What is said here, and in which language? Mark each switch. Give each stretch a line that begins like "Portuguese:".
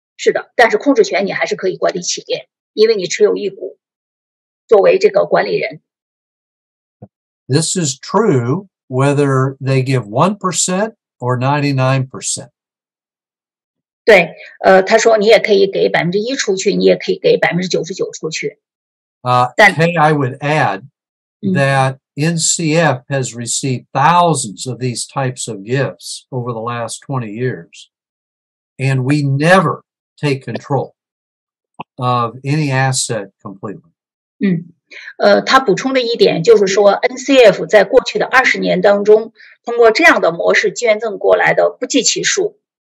Chinese: 是的，但是控制权你还是可以管理企业，因为你持有一股，作为这个管理人。
English: This is true whether they give 1% or 99%.
Chinese: 对，他说你也可以给1%出去，你也可以给99%出去。
English: Kay, I would add that NCF has received thousands of these types of gifts over the last 20 years, and we never take control of any asset completely.
Chinese: 他补充的一点就是说 ，NCF 在过去的20年当中，通过这样的模式捐赠过来的不计其数。